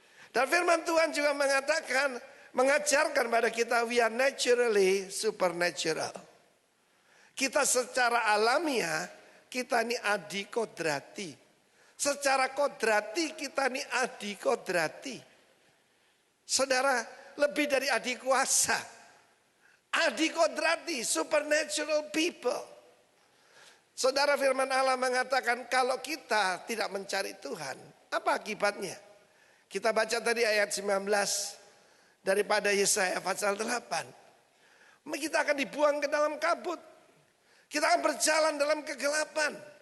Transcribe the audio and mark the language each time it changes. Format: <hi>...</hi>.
<id>Dan firman Tuhan juga mengatakan, mengajarkan pada kita,</id> <en>we are naturally supernatural.</en> <id>Kita secara alamiah, kita ini adikodrati. Secara kodrati kita ini adikodrati. Saudara, lebih dari adikuasa.</id> <en>Adikodrati, supernatural people.</en> <id>Saudara, firman Allah mengatakan kalau kita tidak mencari Tuhan, apa akibatnya? Kita baca tadi ayat 19 daripada Yesaya pasal 8. Kita akan dibuang ke dalam kabut. Kita akan berjalan dalam kegelapan.</id>